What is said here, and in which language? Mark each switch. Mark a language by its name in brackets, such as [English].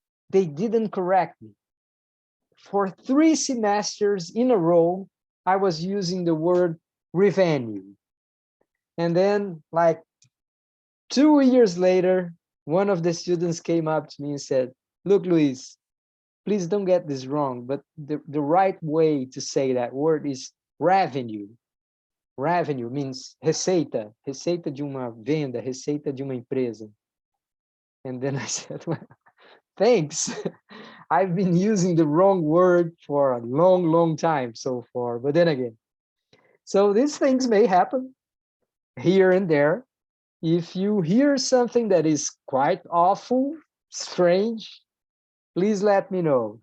[English] They didn't correct me. For 3 semesters in a row, I was using the word revenue. And then like 2 years later, one of the students came up to me and said, look, Luiz, please don't get this wrong, but the right way to say that word is revenue. Revenue means [Portuguese] receita, receita de uma venda, receita de uma empresa. [English] And then I said, well, thanks. I've been using the wrong word for a long, long time so far, but then again. So these things may happen here and there. If you hear something that is quite awful, strange, please let me know.